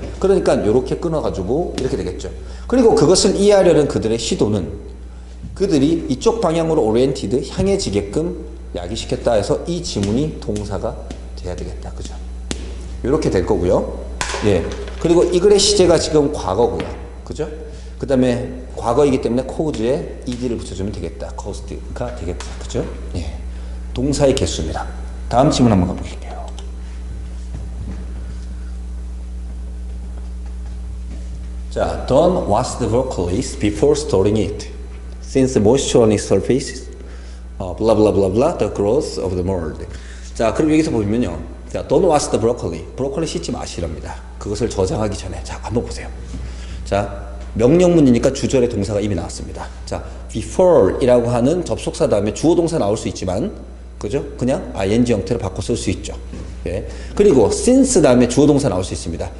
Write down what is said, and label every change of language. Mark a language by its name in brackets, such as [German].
[Korean] 그러니까 이렇게 끊어가지고 이렇게 되겠죠. 그리고 그것을 이해하려는 그들의 시도는 그들이 이쪽 방향으로 오리엔티드 향해지게끔 야기시켰다 해서 이 지문이 동사가 돼야 되겠다. 그죠? 이렇게 될 거고요. 예. 그리고 이 글의 시제가 지금 과거고요. 그죠? 그 다음에 과거이기 때문에 cause에 ed를 붙여주면 되겠다. caused가 되겠다. 그죠? 예. 동사의 개수입니다. 다음 질문 한번 가보실게요. [English] 자, don't wash the broccoli before storing it. Since the moisture on its surface, blah blah blah blah, the growth of the mold. [Korean] 자, 그럼 여기서 보면요. 자, [English] don't wash the broccoli. [Korean] 브로콜리 씻지 마시랍니다. 그것을 저장하기 전에. 자, 한번 보세요. 자, 명령문이니까 주절의 동사가 이미 나왔습니다. 자, before 이라고 하는 접속사 다음에 주어 동사 나올 수 있지만, 그죠? 그냥 ing 형태로 바꿔 쓸 수 있죠. 예. 그리고 since 다음에 주어 동사 나올 수 있습니다.